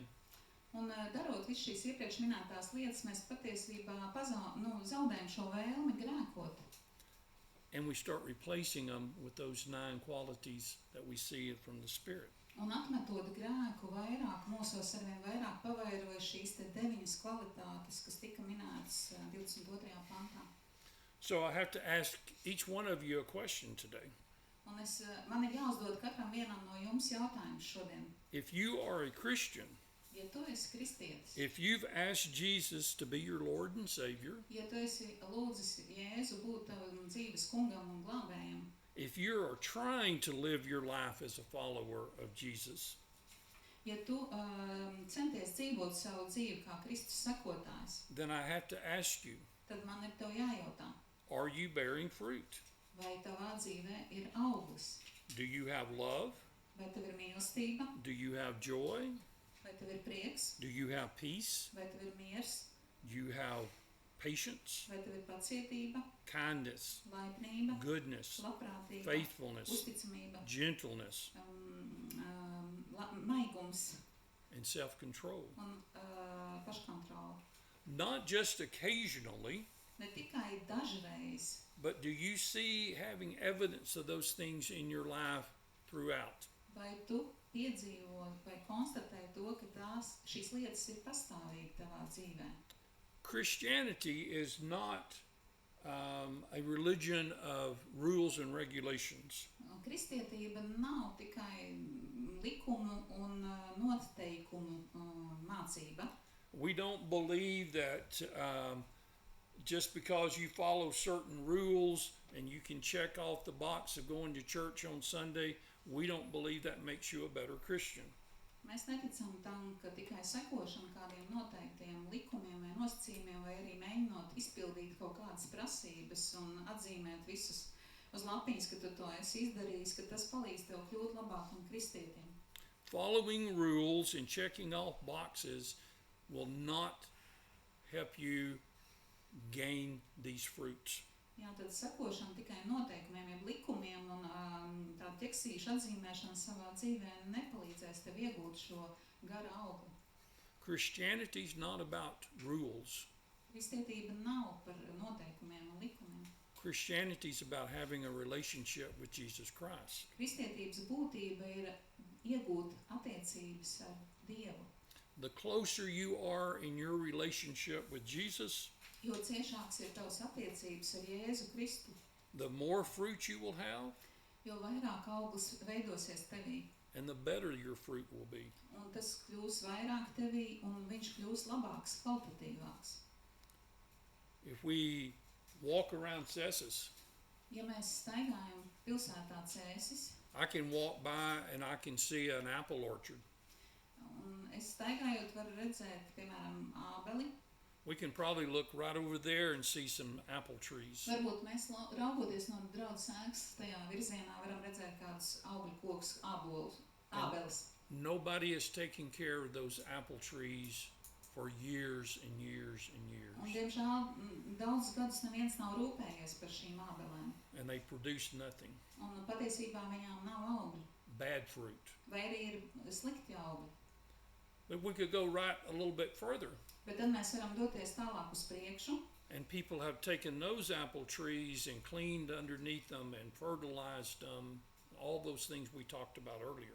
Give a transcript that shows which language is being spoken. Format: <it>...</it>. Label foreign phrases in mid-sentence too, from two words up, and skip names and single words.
<lv>Un darot visu šīs iepriekš minētās lietas, mēs patiesībā zaudējam šo vēlmi grēkot.</lv> <en>And we start replacing them with those 9 qualities that we see from the Spirit.</en> <lv>Un atmetot grēku vairāk, mūsos arvien vairāk pavairoja šīs te 9 kvalitātes, kas tika minētas 22. pantā.</lv> <en>So I have to ask each one of you a question today.</en> <lv>Un man ir jāuzdod katram vienam no jums jautājums šodien.</lv> <en>If you are a Christian,</en> <lv>Ja tu esi kristietis,</lv> <en>if you've asked Jesus to be your Lord and Savior,</en> <lv>ja tu esi lūdzis Jēzu būt tavam dzīves kungam un glābējam,</lv> <en>if you are trying to live your life as a follower of Jesus,</en> <lv>ja tu centies dzīvot savu dzīvi kā Kristus sekotājs,</lv> <en>then I have to ask you,</en> <lv>tad man ir tev jājautā,</lv> <en>are you bearing fruit?</en> <lv>vai tavā dzīvē ir auglis,</lv> <en>Do you have love?</en> <lv>vai tev ir mīlestība,</lv> <en>Do you have joy?</en> <lv>vai tev ir prieks,</lv> <en>Do you have peace?</en> <lv>vai tev ir miers,</lv> <en>Do you have patience,</en> <lv>vai tev ir pacietība,</lv> <en>kindness,</en> <lv>laipnība,</lv> <en>goodness,</en> <lv>labprātība,</lv> <en>faithfulness,</en> <lv>uzticamība,</lv> <en>gentleness,</en> <lv>maigums</lv> <en>and self-control?</en> <lv>un paškontroli.</lv> <en>Not just occasionally,</en> <lv>Ne tikai dažreiz,</lv> <en>but do you see having evidence of those things in your life throughout?</en> <lv>vai tu piedzīvo vai konstatē to, ka šīs lietas ir pastāvīgi tavā dzīvē.</lv> <en>Christianity is not a religion of rules and regulations.</en> <lv>Kristietība nav tikai likumu un noteikumu mācība.</lv> <en>We don't believe that just because you follow certain rules and you can check off the box of going to church on Sunday, we don't believe that makes you a better Christian.</en> <lv>Mēs neticam tam, ka tikai sekošana kādiem noteiktiem likumiem vai nosacījumiem vai arī mēģinot izpildīt kaut kādas prasības un atzīmēt visus uz lapiņas, ka tu to esi izdarījis, ka tas palīdz tev kļūt labākam kristietim.</lv> <en>Following rules and checking off boxes will not help you gain these fruits.</en> <lv>Jā, tad sekošana tikai noteikumiem, jeb likumiem un tā ķeksīša atzīmēšana savā dzīvē nepalīdzēs tev iegūt šo gara augli.</lv> <en>Christianity is not about rules.</en> <lv>Kristietība nav par noteikumiem un likumiem.</lv> <en>Christianity is about having a relationship with Jesus Christ.</en> <lv>Kristietības būtība ir iegūt attiecības ar Dievu.</lv> <en>The closer you are in your relationship with Jesus,</en> <lv>Jo ciešāks ir tavs attiecības ar Jēzu Kristu,</lv> <en>the more fruit you will have,</en> <lv>jo vairāk auglis veidosies tevī.</lv> <en>and the better your fruit will be.</en> <lv>Un tas kļūs vairāk tevī, un viņš kļūs labāks, kvalitatīvāks.</lv> <en>If we walk around Cessus,</en> <lv>Ja mēs staigājam pilsētā Cēsis,</lv> <en>I can walk by and I can see an apple orchard.</en> <lv>un es staigājot varu redzēt, piemēram, ābeli,</lv> <en>We can probably look right over there and see some apple trees.</en> <lv>varbūt mēs raugoties no draudzes ēkas tajā virzienā varam redzēt kādus augļu kokus, ābeles.</lv> <en>Nobody is taking care of those apple trees for years and years and</en> <lv>Un,</lv> <en>years,</en> <lv>diemžēl, daudzus gadus neviens nav rūpējies par šīm ābelēm.</lv> <en>and they produce nothing.</en> <lv>Un patiesībā viņām nav augļu,</lv> <en>Bad fruit.</en> <lv>vai arī ir slikti augļi.</lv> <en>But we could go right a little bit further,</en> <lv>Bet tad mēs varam doties tālāk uz priekšu,</lv> <en>and people have taken those apple trees and cleaned underneath them and fertilized them, all those things we talked about earlier.</en>